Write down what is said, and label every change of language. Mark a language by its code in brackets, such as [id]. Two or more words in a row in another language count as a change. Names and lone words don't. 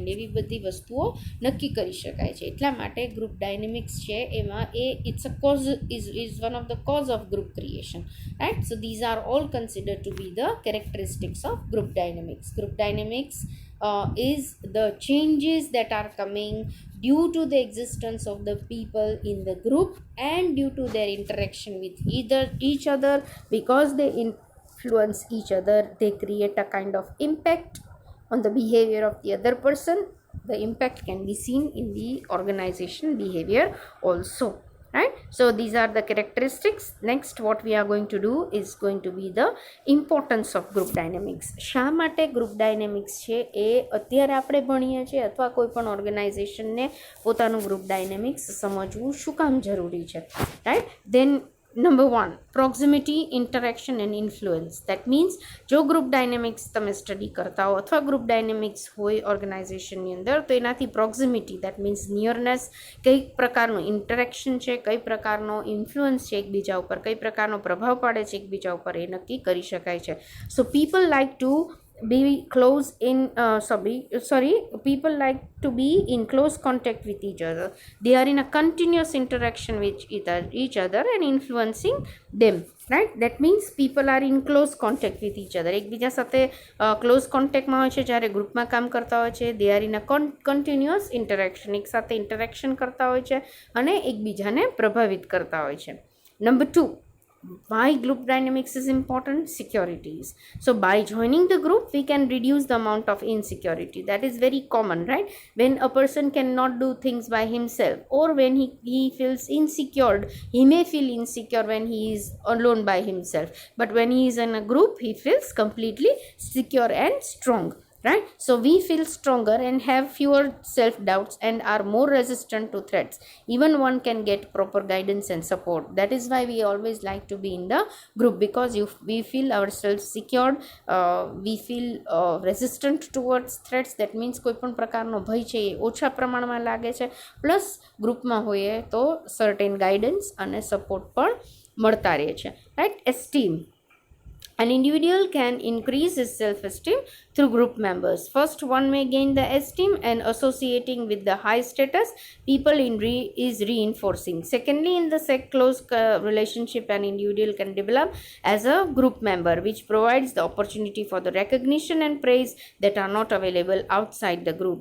[gu] એવી બધી વસ્તુઓ નક્કી કરી શકાય છે. એટલા માટે [en] group dynamics [gu] છે એમાં [en] it's a cause is one of the cause of group creation, right. so these are all considered to be the characteristics of group dynamics. Group dynamics is the changes that are coming due to the existence of the people in the group and due to their interaction with each other. Because they influence each other, they create a kind of impact on the behavior of the other person. The impact can be seen in the organization behavior also, right. So these are the characteristics. Next, what we are going to do is going to be the importance of group dynamics. [gu] શા માટે [en] group dynamics [gu] છે એ અત્યારે આપણે ભણીએ છીએ, અથવા કોઈ પણ ઓર્ગેનાઇઝેશનને પોતાનું [en] group dynamics [gu] સમજવું શું કામ જરૂરી છે, રાઈટ. [en] દેન Number 1, proximity, interaction and influence. That means [gu] જો [en] group dynamics [gu] તમે સ્ટડી કરતા હો અથવા [en] group dynamics [gu] હોય ઓર્ગેનાઇઝેશનની અંદર, તો એનાથી પ્રોક્ઝિમિટી, [en] that means [gu] નિયરનેસ, કઈ પ્રકારનું ઇન્ટરેક્શન છે, કઈ પ્રકારનો ઇન્ફ્લુઅન્સ છે એકબીજા ઉપર, કઈ પ્રકારનો પ્રભાવ પાડે છે એકબીજા ઉપર, એ નક્કી કરી શકાય છે. [en] સો people like to in close contact with each other. They are in a continuous interaction with each other and influencing them, right. That means people are in close contact with each other. [gu] એકબીજા સાથે [en] close contactમાં [gu] હોય છે જ્યારે ગ્રુપમાં કામ કરતા હોય છે. [en] They are in a continuous interaction, [gu] એક સાથે ઇન્ટરેક્શન કરતા હોય છે અને એકબીજાને પ્રભાવિત કરતા હોય છે. [en] Number 2, Why group dynamics is important? Securities. So by joining the group, we can reduce the amount of insecurity. That is very common, right? When a person cannot do things by himself, or when he feels insecure, he may feel insecure when he is alone by himself, but when he is in a group, he feels completely secure and strong, right? So we feel stronger and have fewer self doubts and are more resistant to threats. Even one can get proper guidance and support. That is why we always like to be in the group, because we feel ourselves secured, we feel resistant towards threats. That means [gu] કોઈ પણ પ્રકારનો ભય છે એ ઓછા પ્રમાણમાં લાગે છે. પ્લસ ગ્રુપમાં હોઈએ તો [en] certain guidance [gu] અને સપોર્ટ પણ મળતા રહે છે, રાઈટ? [en] એસ્ટીમ. An individual can increase his self-esteem through group members. First, one may gain the esteem and associating with the high status people is reinforcing. Secondly, in the close relationship, an individual can develop as a group member, which provides the opportunity for the recognition and praise that are not available outside the group.